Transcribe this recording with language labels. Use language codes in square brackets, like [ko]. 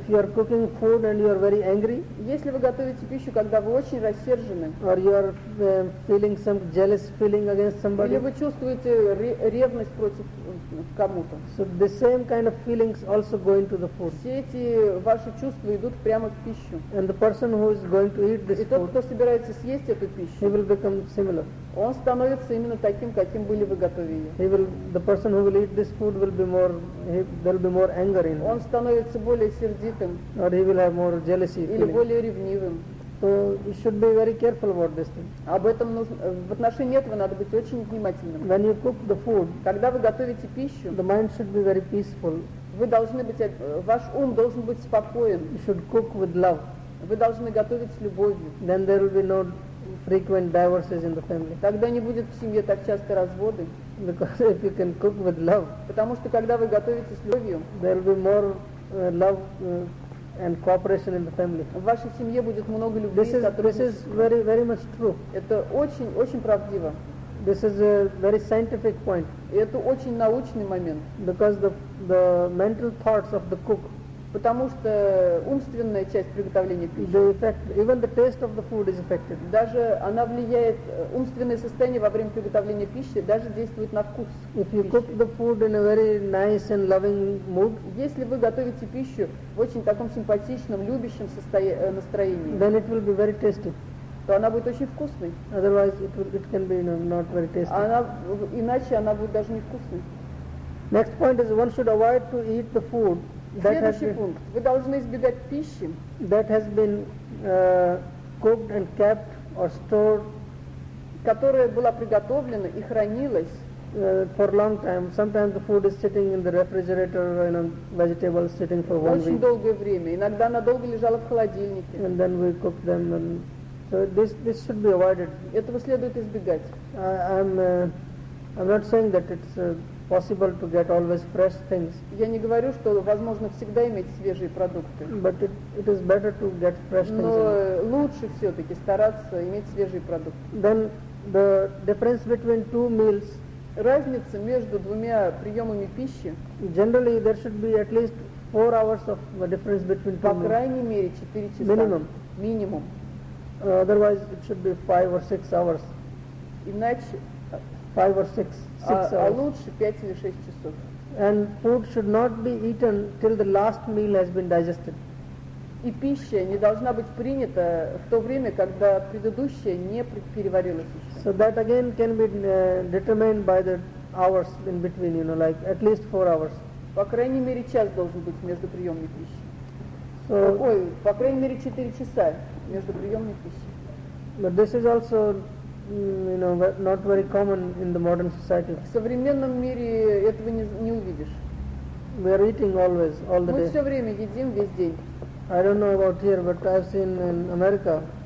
[en] If you are cooking food and you are very angry. [ru] Если вы готовите пищу, когда вы очень рассержены. [en] Or you are feeling some jealous feeling against somebody. [ru] Или вы чувствуете ревность против кому-то. [en] So the same kind of feelings also go into the food. [ru] Все эти ваши чувства идут прямо в пищу. [en] And the person who is going to eat this food. [ru] И тот, кто собирается съесть эту пищу. [en] He will become similar. [ru] Он становится именно таким, каким были вы готовы ее. [en] He will, the person who will eat this food will be more, there will be more anger in him. [ru] Он становится более сердитым. [en] Or he will have more jealousy. [ru] Или более ревнивым. [en] So you should be very careful about this thing. [ru] Об этом нужно, в отношении этого надо быть очень внимательным. [en] When you cook the food. [ru] Когда вы готовите пищу. [en] The mind should be very peaceful. [ru] Вы должны быть, ваш ум должен быть спокоен. [en] You should cook with love. [ru] Вы должны готовить с любовью. [en] Then there will be no frequent divorces in the family. [ru] Тогда не будет в семье так часто разводы. [en] Because if you can cook with love. [ru] Потому что когда вы готовите с любовью. [en] There will be more love and cooperation in the family. [ru] В вашей семье будет много любви. [en] This is very, very much true. [ru] Это очень, очень правдиво. [en] This is a very scientific point. [ru] Это очень научный момент. [en] Because the mental thoughts of the cook. [ru] Потому что умственная часть приготовления пищи. [en] The effect, even the taste of the food is affected. [ru] Даже она влияет, умственное состояние во время приготовления пищи даже действует на вкус. [en] If you cook the food in a very nice and loving mood, [ru] если вы готовите пищу в очень таком симпатичном, любящем настроении, [en] then it will be very tasty. [ru] То она будет очень вкусной. [en] Otherwise it can be not very tasty. [ru] Иначе она будет даже невкусной. [en] Next point is one should avoid to eat the food. [ru] Следующий пункт. Вы должны избегать пищи, [en] that has been cooked and kept or stored, [ru] которая была приготовлена и хранилась [en] For long time. Sometimes the food is sitting in the refrigerator, you know, vegetables sitting for one week. [ru] Долгое время. Иногда она долго лежала в холодильнике. [en] And then we cook them, and so this should be avoided. [ru] Этого следует избегать. [en] I'm not saying that it's possible to get always fresh things. [ru] Я не говорю, что возможно всегда иметь свежие продукты. [en] But it is better to get fresh things. [ru] Но лучше все-таки стараться иметь свежие продукты. [en] Then the difference between two meals. [ru] Разница между двумя приемами пищи. [en] Generally there should be at least 4 hours of the difference between two meals. [ru] По крайней мере 4 часа. [en] Minimum. [ru] Минимум. [en] Otherwise it should be 5 or 6 hours. [ru] Иначе. [en] 5 or 6. [ru] А лучше 5 или 6 часов. [en] And food should not be eaten till the last meal has been digested. [ru] И пища не должна быть принята в то время, когда предыдущая не переварилась еще. [en] So that again can be determined by the hours in between, you know, like at least 4 hours. [ru] По крайней мере час должен быть между приемами пищи. [en] So, [ru] по крайней мере 4 часа между приемами пищи. [en] But this is also not very common in the modern society. [ru] В современном мире этого не увидишь. [en] We are eating always, all the [ru] Мы [en] day. [ru] Мы все время едим весь день. [en] I don't know about here, but I've seen in America.